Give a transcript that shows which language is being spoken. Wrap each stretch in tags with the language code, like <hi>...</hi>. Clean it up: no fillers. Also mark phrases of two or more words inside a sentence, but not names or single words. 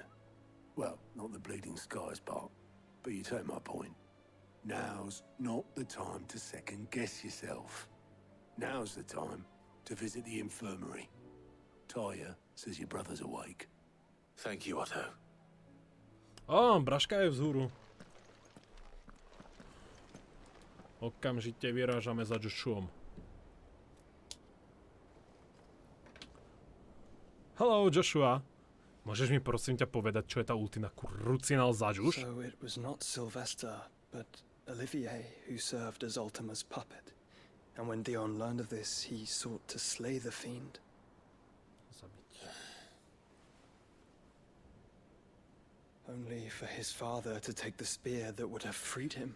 <en>Well, not the bleeding skies part, but you take my point. Now's not the time to second-guess yourself. Now's the time to visit the infirmary. Taya says your brother's awake. Thank you, Otto.</en> <sk>Braška je vzhúru. Okamžite vyrážame za Joshuom.</sk> <en>Hello, Joshua.</en> <sk>Môžeš mi prosím ťa povedať, čo je tá ultima krucinál za Josh?</sk> <en>So it was not Sylvester, but Olivier who served as Ultima's puppet. And when Dion learned of this, he sought to slay the fiend. Only for his father to take the spear that would have freed him.</en>